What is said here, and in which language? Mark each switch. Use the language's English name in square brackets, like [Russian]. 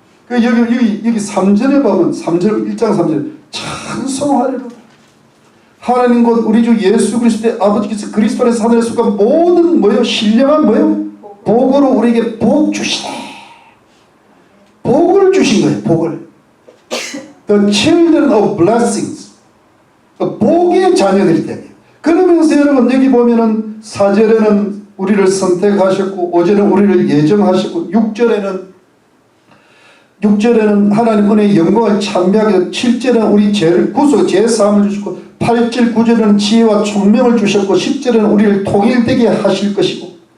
[Korean] 여기 3절에 보면 3절 1장 3절 찬송하리로다. 하나님 곧 우리 주 예수 그리스도의 아버지께서 그리스도 안에서 하늘에 속한 모든 신령한 복으로 우리에게 복 주시네. 복을 주신 거예요. 복을. [English] The children of blessings. [Korean] 복의 자녀들이 되네요. 그러면서 여러분 여기 보면은 4절에는 우리를 선택하셨고 5절에는 우리를 예정하셨고 6절에는 하나님 은혜의 영광을 찬미하게 하고 7절에는 우리 죄를 구속 죄사함을 주시고 8절 9절에는 지혜와 총명을 주셨고 10절에는 우리를 통일되게 하실 것이고